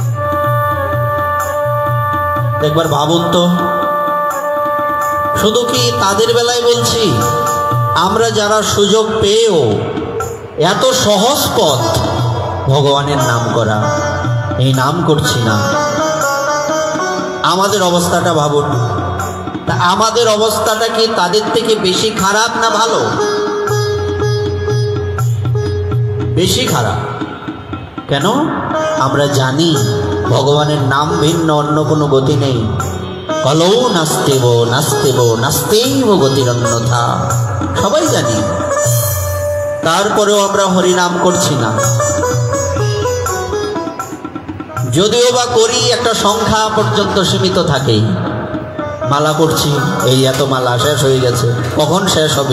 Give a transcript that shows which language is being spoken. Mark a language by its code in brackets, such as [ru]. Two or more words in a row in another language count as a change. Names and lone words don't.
[bn] একবার ভাবুন তো, শুধু কি তাদের বেলায় বলছি, আমরা যারা সুযোগ পেয়েও এত সহজ পথ ভগবানের নাম করা, এই নাম করছি না, আমাদের অবস্থাটা ভাবুন। তা আমাদের অবস্থাটা কি তাদের থেকে বেশি খারাপ না ভালো? বেশি খারাপ। কেন? আমরা জানি ভগবানের নাম ভিন্ন অন্য কোনো গতি নেই। [sa] কলৌ নাস্তেব নাস্তেব গতিরন্যথা, [bn] সবাই জানি। তারপরেও আমরা হরিনাম করছি না। যদিও বা করি, একটা সংখ্যা পর্যন্ত সীমিত থাকে। মালা করছি, এই এত মালা শেষ হয়ে গেছে, কখন শেষ হবে?